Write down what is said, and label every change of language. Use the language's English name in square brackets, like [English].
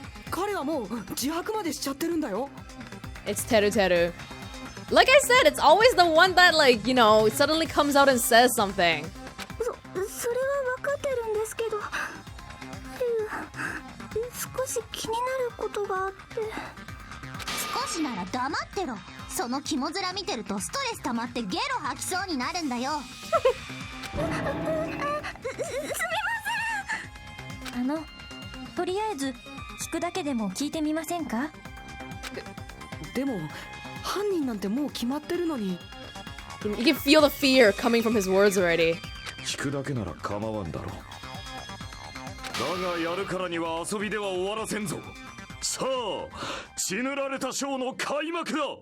[Japanese] 彼はもう自白までしちゃってるんだよ。 [English] It's Teru Teru. Like I said, it's always the one that, like, you know, suddenly comes out and says something. [Japanese] それは分かってるんですけど、少し気になることがあって。少しなら黙ってろ。その肝面見てるとストレス溜まってゲロ吐きそうになるんだよ。すみません。とりあえず聞くだけでも聞いてみませんか？でも犯人なんてもう決まってるのに。 [English] You can feel the fear coming from his words already. [Japanese] 聞くだけなら構わんだろう。だがやるからには遊びでは終わらせんぞ。さあ、血塗られたショーの開幕だ。